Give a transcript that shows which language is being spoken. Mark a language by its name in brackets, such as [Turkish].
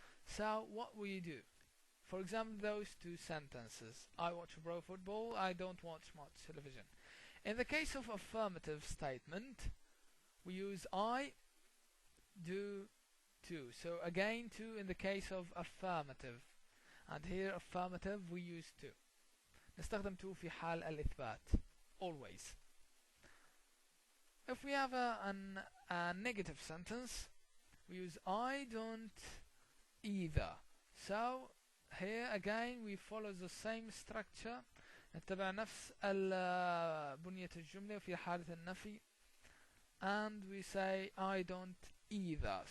[English] So what we do? For example, those two sentences: I watch pro football, I don't watch much television. In the case of affirmative statement, we use I, do, to. So again, to in the case of affirmative, and here affirmative we use to. [Arabic] نستخدم to في حال الإثبات [English] always. If we have a negative sentence, we use I don't either. So here again we follow the same structure, [Arabic] نتبع نفس بنية الجملة في حالة النفي, [English] and we say I don't either.